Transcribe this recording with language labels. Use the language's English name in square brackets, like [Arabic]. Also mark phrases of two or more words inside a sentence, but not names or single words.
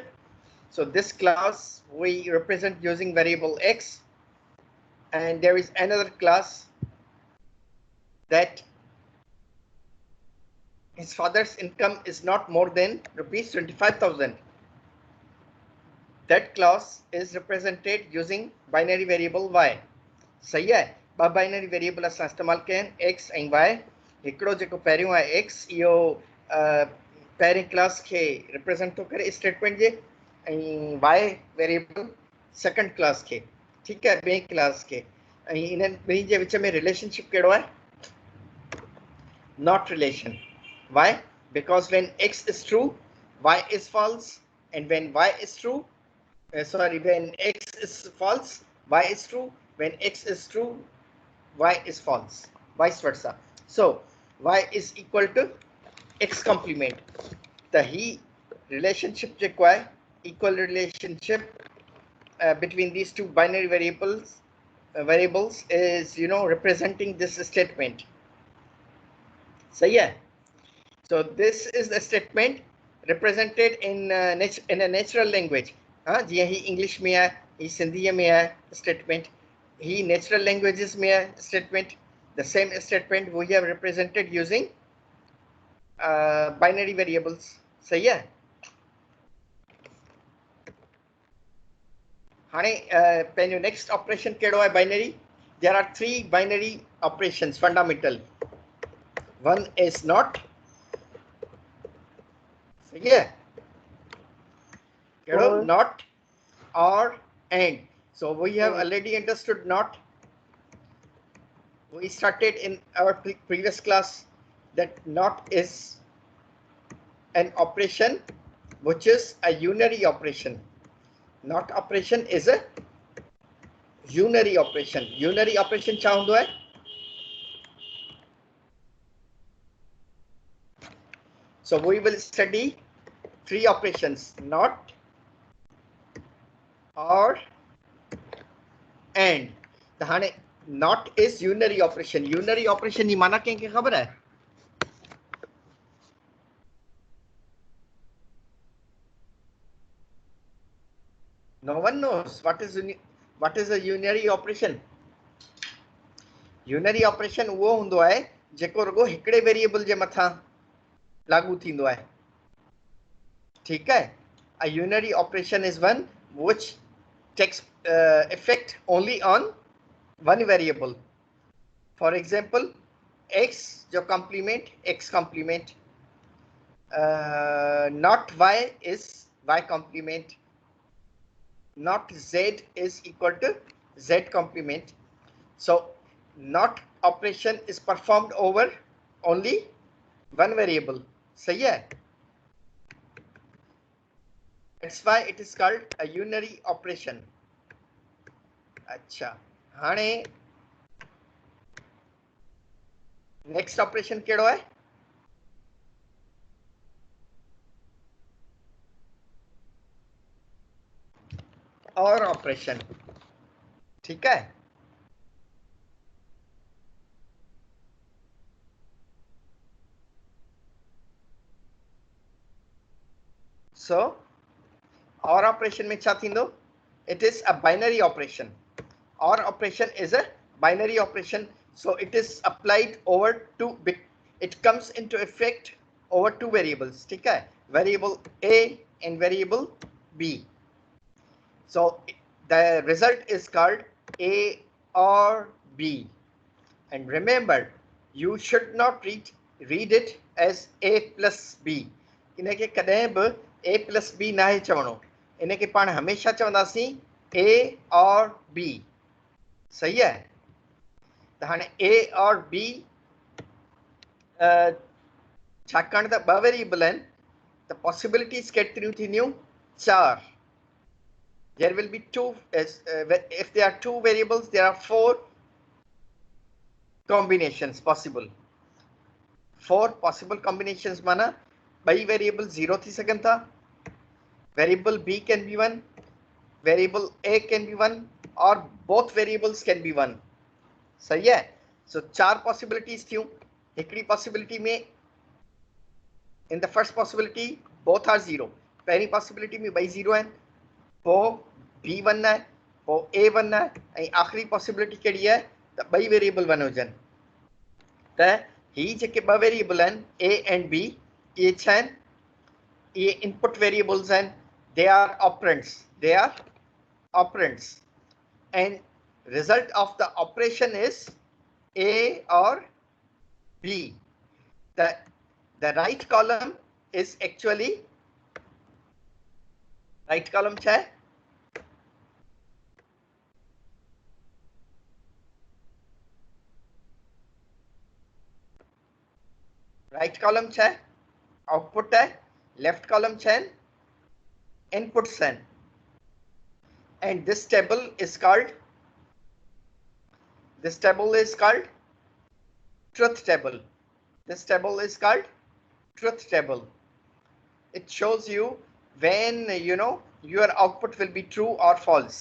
[English] So this clause we represent using variable x, and there is another class that his father's income is not more than rupees 25,000. That clause is represented using binary variable y. [Sindhi] सही है ॿ [English] binary variable [Sindhi] असां इस्तेमालु कया आहिनि x ऐं y. हिकिड़ो जेको पहिरियों आहे x, इहो पहिरें क्लास खे रिप्रेज़ेंट थो करे स्टेटमेंट जे, ऐं y वेरिएबल [English] second class [Sindhi] खे, ठीकु आहे, ॿिए क्लास खे. ऐं इन्हनि ॿिन्ही जे विच में रिलेशनशिप कहिड़ो आहे? [English] Not relation. Why? Because when x is true, y is false, and when y is true, when x is false, y is true. When x is true, y is false. Vice versa. So y is equal to x complement. The he relationship require equal relationship between these two binary variables is representing this statement. [Hindi] सही है. [English] So this is the statement represented in a natural language. [Sindhi] जीअं ही इंग्लिश में आहे, ही सिंधीअ में आहे statement, ही [English] natural languages [Sindhi] में आहे statement. [English] The same statement we have represented using binary variables. [Hindi] सही है. [Sindhi] हाणे पंहिंजो [English] next operation [Sindhi] कहिड़ो आहे binary? [English] There are three binary operations fundamental. One is not. Yeah. Not, or, and. So we have already understood not. We started in our previous class that not is an operation which is a unary operation. Not operation is a unary operation. Unary operation [Sindhi] छा हूंदो आहे? [English] So we will study three operations: not, or, and. The not is unary operation. Unary operation [Sindhi] की माना कंहिंखे ख़बर है? [English] No one knows what is a unary operation. Unary operation [Sindhi] वो हूंदो आहे जेको रुगो हिकिड़े वेरिएबल जे मथां लागू थींदो आहे. [Hindi] ठीक है. [English] A unary operation is one which takes effect only on one variable. For example, x जो complement, x complement, not y is y complement, not z is equal to z complement. So not operation is performed over only one variable. [Hindi] सही है. [English] That's why it is called a unary operation. [Sindhi] अच्छा, हाणे [English] next operation [Sindhi] कहिड़ो आहे? [English] और operation. [Hindi] ठीक है. [English] So or operation [Sindhi] में छा थींदो? [English] It is a binary operation. Or operation is a binary operation, so it is applied over two bit. It comes into effect over two variables. ठीक है? Variable A and variable B. So the result is called A or B. And remember, you should not read it as A plus B. [Sindhi] इनके कदें भी [English] A plus B [Sindhi] ना है चवणो. इनके पाण हमेशा चवंदासीं [English] A or B. [Hindi] सही है. [Sindhi] त हाणे A और B छाकाणि त ॿ वेरिएबल आहिनि, त पॉसिबिलिटीज़ केतिरियूं थींदियूं? 4. [English] There will be two. If there are two variables, there are 4 combinations possible. 4 possible combinations [Sindhi] माना ॿई वेरिएबल 0 थी सघनि था. [English] Variable b can be 1, variable a can be 1, or both variables can be 1. [Hindi] सही है. [English] So 4 possibilities थियूं. [Sindhi] हिकिड़ी possibility में [English] in the first possibility both are 0. [Sindhi] पहिरी possibility में ॿई 0 आहिनि. पोइ b 1 आहे, पोइ a 1 आहे, ऐं आख़िरी possibility कहिड़ी आहे त ॿई वेरिएबल 1 हुजनि. त ही जेके ॿ वेरिएबल आहिनि [English] a and b, [Sindhi] इहे छा आहिनि? इहे [English] input variables [Sindhi] आहिनि. [English] They are operands. They are operands, and result of the operation is A or B. The right column is actually right column [Hindi] क्या है? Right column क्या है? Output है. Left column क्या है? Inputs हैं. [English] And this table is called truth table. This table is called truth table. It shows you when your output will be true or false.